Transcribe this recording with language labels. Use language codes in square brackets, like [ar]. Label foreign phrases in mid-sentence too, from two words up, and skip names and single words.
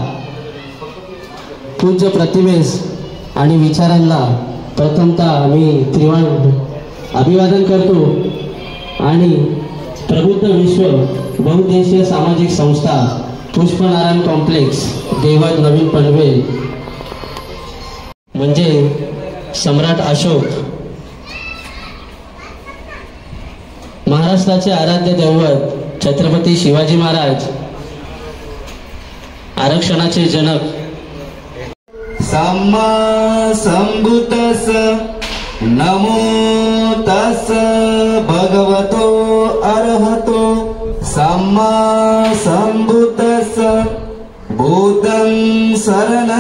[mr] पूज्य प्रतिमेस आणि विचारांना प्रथमतः मी त्रिवाण अभिवादन करतो आणि प्रबुद्ध विश्व बहुउद्देशीय सामाजिक संस्था पुष्पनारायण कॉम्प्लेक्स देवत नवीन पनवेल म्हणजे सम्राट अशोक, महाराष्ट्राचे आराध्य दैवत छत्रपती शिवाजी महाराज, आरक्षणाचे जनक, [pi] सम्मा संबुतस नमो तस भगवतो अर्हतो सम्मा संबुतस बुद्धं शरणं